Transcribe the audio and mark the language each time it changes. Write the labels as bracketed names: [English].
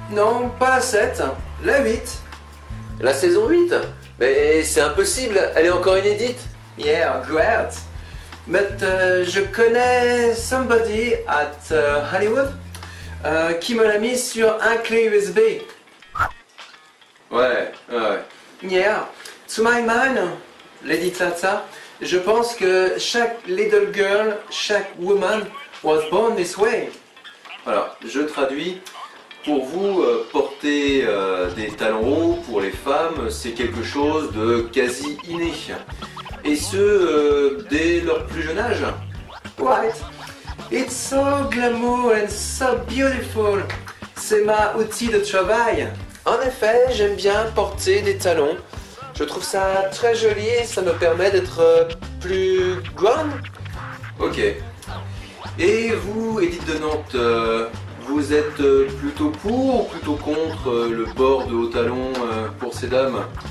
[French] Non, pas la 7, la 8. La saison 8? Mais c'est impossible, elle est encore inédite. [English] Yeah, great. But [French] je connais [English] somebody at Hollywood [French] qui me l'a mis sur un clé USB. Ouais. [English] Yeah. To my mind, Lady Tata, [French] je pense que chaque [English] little girl, [French] chaque [English] woman was born this way. [French] Voilà, je traduis. Pour vous, porter des talons hauts pour les femmes, c'est quelque chose de quasi inné. Et ce, dès leur plus jeune âge. [English] Right. It's so glamour and so beautiful. [French] C'est ma outil de travail. En effet, j'aime bien porter des talons. Je trouve ça très joli et ça me permet d'être plus grande. Ok. Et vous, Edith de Nantes, vous êtes plutôt pour ou plutôt contre le port de hauts talons pour ces dames?